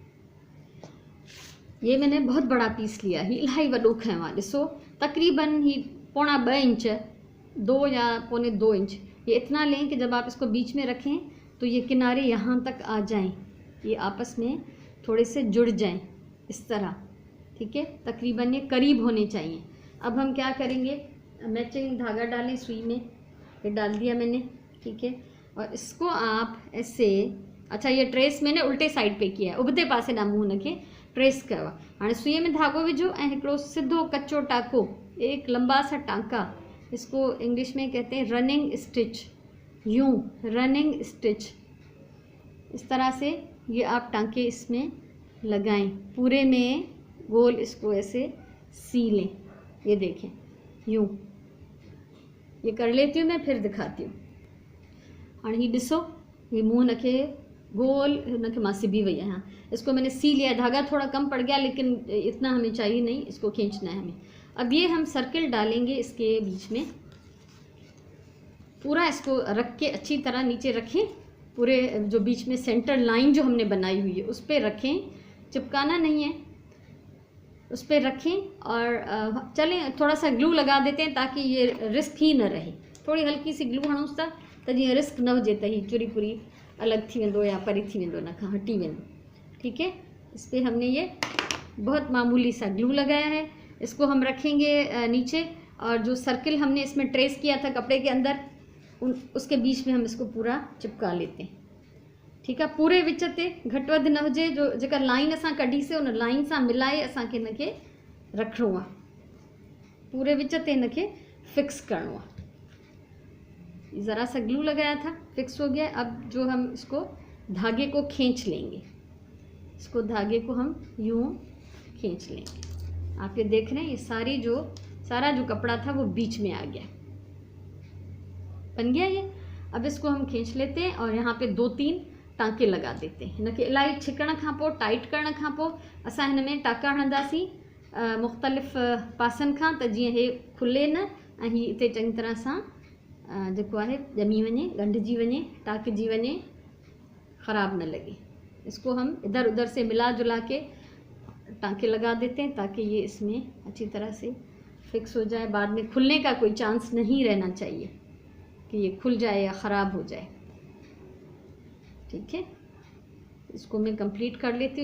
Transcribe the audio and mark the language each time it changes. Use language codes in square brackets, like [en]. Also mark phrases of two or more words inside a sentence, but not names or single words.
[hi] ये मैंने बहुत बड़ा पीस लिया है, [sd] इलाही वॾो खयों आहे। ॾिसो, तकरीबन ही 1.25 इंच, 2 या 2.25 इंच। [hi] ये इतना लें कि जब आप इसको बीच में रखें तो ये किनारे यहाँ तक आ जाएं, ये आपस में थोड़े से जुड़ जाएं इस तरह। ठीक है, तकरीबन ये करीब होने चाहिए। अब हम क्या करेंगे, मैचिंग धागा डालें सुई में, ये डाल दिया मैंने। ठीक है, और इसको आप ऐसे, अच्छा ये ट्रेस मैंने उल्टे साइड पे किया है, [sd] उबते पासे ॾांहुं मूं हुनखे ट्रेस कयो आहे। हाणे सुईअ में धागो विझो ऐं हिकिड़ो सिधो कच्चो टाको, [hi] एक लंबा सा टांका, इसको इंग्लिश में कहते हैं [en] running stitch, [hi] यूं [en] running stitch. [hi] इस तरह से ये आप टांके इसमें लगाएं, पूरे में गोल इसको ऐसे सी लें। ये देखें, यूं ये कर लेती हूँ मैं, फिर दिखाती हूँ। [sd] हाणे ही ॾिसो, ये मुँह हुनखे गोल हुनखे मां सिबी वई आहियां। [hi] इसको मैंने सी लिया, धागा थोड़ा कम पड़ गया लेकिन इतना हमें चाहिए नहीं, इसको खींचना है हमें। अब ये हम सर्किल डालेंगे इसके बीच में, पूरा इसको रख के अच्छी तरह नीचे रखें, पूरे जो बीच में [en] center line [hi] जो हमने बनाई हुई है उस पर रखें, चिपकाना नहीं है, उस पर रखें। और चलें थोड़ा सा ग्लू लगा देते हैं ताकि ये रिस्क ही न रहे। [sd] थोड़ी हल्की सी ग्लू हणूंसि था त जीअं रिस्क न हुजे त ही चुरी पुरी अलग थी वेंदो या परे थी वेंदो, उन खां हटी वेंदो। [hi] ठीक है, इस पर हमने ये बहुत मामूली सा ग्लू लगाया है। इसको हम रखेंगे नीचे, और जो सर्किल हमने इसमें ट्रेस किया था कपड़े के अंदर, उसके बीच में हम इसको पूरा चिपका लेते हैं। ठीक है, [sd] पूरे विच ते घटि वधि न हुजे, जो जेका लाइन असां कढीसीं उन लाइन सां मिलाए असांखे हिनखे रखिणो आहे, पूरे विच ते हिनखे फिक्स करिणो आहे। [hi] ज़रा सा ग्लू लगाया था, फिक्स हो गया। अब जो हम इसको धागे को खींच लेंगे, इसको धागे को हम यूँ खींच लेंगे। आप ये देख रहे हैं, ये सारा जो कपड़ा था वो बीच में आ गया, बन गया ये। अब इसको हम खींच लेते हैं और यहाँ पे 2-3 टाँके लगा देते हैं। [sd] हिनखे इलाही छिकण खां पोइ, टाइट करण खां पोइ असां हिन में टाँका हणंदासीं मुख़्तलिफ़ पासनि खां, त जीअं हे खुले न ऐं हीअ हिते चङी तरह सां जेको आहे ॼमी वञे, ॻंढिजी वञे, टाँकिजी वञे, ख़राब न लगे। [hi] इसको हम इधर उधर से मिला जुला के टाँके लगा देते हैं ताकि ये इसमें अच्छी तरह से फिक्स हो जाए। बाद में खुलने का कोई चांस नहीं रहना चाहिए कि ये खुल जाए या ख़राब हो जाए। ठीक है, इसको मैं कंप्लीट कर लेती हूँ।